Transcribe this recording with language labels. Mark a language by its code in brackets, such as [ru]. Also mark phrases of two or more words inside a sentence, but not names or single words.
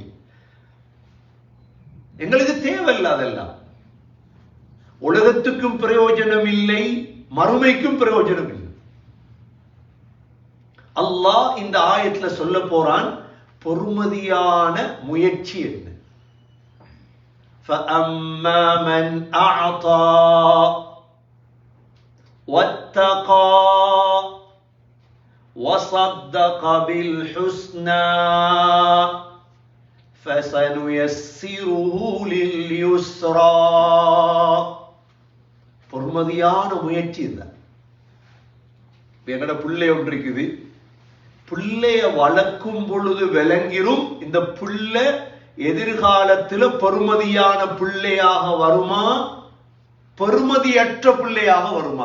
[ta] எங்களுக்கு தேவையில்லாதெல்லாம் உலகத்துக்கும் பிரயோஜனம் இல்லை, மறுமைக்கும் பிரயோஜனம் இல்லை. அல்லாஹ் இந்த ஆயத்துல சொல்ல போறான் பொறுமதியான முயற்சி என்ன. [ar] فَأَمَّا مَنْ أَعْطَى وَاتَّقَى وَصَدَّقَ بِالْحُسْنَى فَسَنُيَسِّرُهُ لِلْيُسْرَى. [ta] பொறுமதியான முயற்சி தான். எங்கட பிள்ளை ஒன்று இருக்குது. பிள்ளைய வளர்க்கும் பொழுது விளங்கிரும் இந்த பிள்ளை எதிர்காலத்தில் பெருமதியான பிள்ளையாக வருமா, பெருமதியற்ற பிள்ளையாக வருமா?